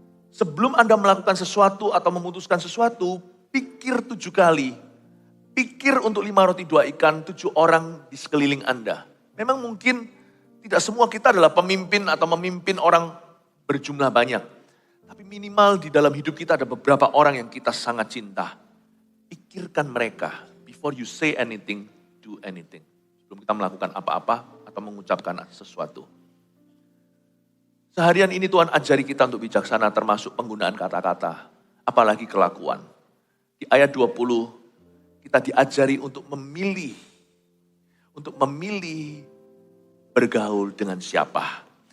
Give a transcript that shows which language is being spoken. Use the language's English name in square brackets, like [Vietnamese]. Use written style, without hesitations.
[Indonesian] Sebelum Anda melakukan sesuatu atau memutuskan sesuatu, pikir 7 kali. Pikir untuk 5 roti 2 ikan, 7 orang di sekeliling Anda. Memang mungkin tidak semua kita adalah pemimpin atau memimpin orang berjumlah banyak. Tapi minimal di dalam hidup kita ada beberapa orang yang kita sangat cinta. Pikirkan mereka. [English] Before you say anything, do anything. [Indonesian] Sebelum kita melakukan apa-apa atau mengucapkan sesuatu. Seharian ini Tuhan ajari kita untuk bijaksana termasuk penggunaan kata-kata. Apalagi kelakuan. Di ayat 20 kita diajari untuk memilih. Untuk memilih bergaul dengan siapa.